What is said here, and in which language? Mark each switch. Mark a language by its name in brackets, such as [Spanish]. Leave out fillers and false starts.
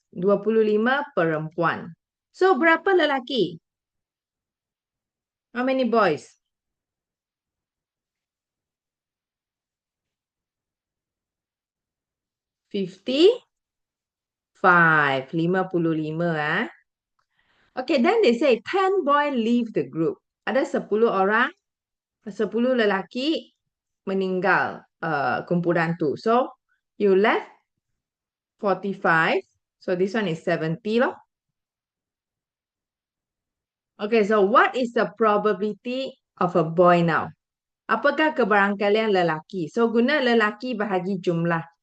[Malay] 25 perempuan. So, berapa lelaki? [English] How many boys? 55. 55. Okay, then they say 10 boys leave the group. [Malay] Ada 10 orang. 10 lelaki meninggal kumpulan tu. [English] So, you left 45. So, this one is 70 loh. Okay, so what is the probability of a boy now? [Malay] Apakah kebarangkalian lelaki? So, guna lelaki bahagi jumlah.